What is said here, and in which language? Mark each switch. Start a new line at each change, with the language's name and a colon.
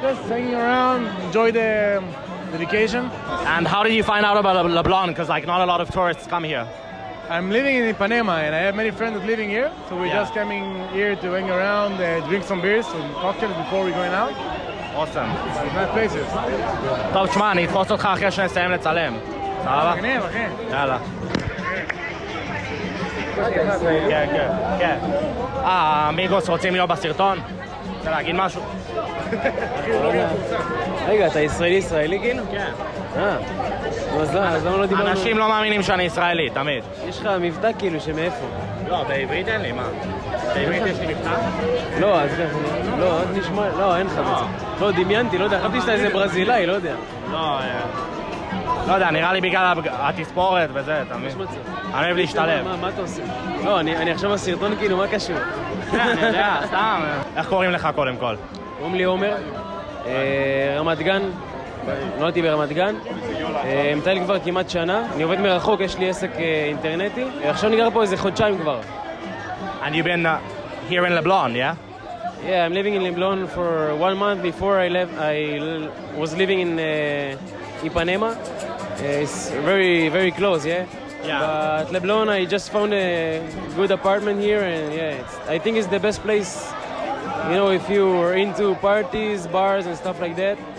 English: Just hanging around, enjoy the vacation. And how did you find out about Leblon? Because like not a lot of tourists come here. I'm living in Ipanema and I have many friends living here. So we're Yeah. just coming here to hang around, drink some beers, some cocktails before we're going out. Awesome. But nice places.
Hebrew: טוב, תשמע, אני אתפוס אותך אחרי שנסיים לצלם. סבבה? מגניב, אחי. יאללה. כן, כן, כן. המיגוס רוצים להיות בסרטון? רוצה להגיד משהו? רגע, אתה ישראלי כאילו? כן. אז למה לא דיברנו? אנשים לא מאמינים שאני ישראלי, תמיד. יש לך מבטא כאילו שמאיפה? לא, בעברית אין לי, מה? בעברית יש לי מבטא? לא, אז לא, נשמע, לא, אין לך מצב. לא, דמיינתי, לא יודע, חשבתי שאתה איזה ברזילאי, לא יודע. לא יודע, נראה לי בגלל התספורת וזה, אתה מבין? אני אוהב להשתלב. מה אתה עושה? לא, אני עכשיו בסרטון כאילו, מה קשור? כן, אני יודע, סתם. איך קוראים לך קודם כל? קוראים לי עומר, רמת גן, נולדתי ברמת גן, מטייל כבר כמעט שנה, אני עובד מרחוק, יש לי עסק אינטרנטי, עכשיו אני גר פה איזה חודשיים כבר.
English: And you've been here in Leblon, yeah? Yeah, I'm living in Leblon for 1 month. Before I left, was living in Ipanema. It's very, very close, yeah? Yeah. But Leblon, I just found a good apartment here, and yeah, I think it's the best place, you know, if you are into parties, bars, and stuff like that.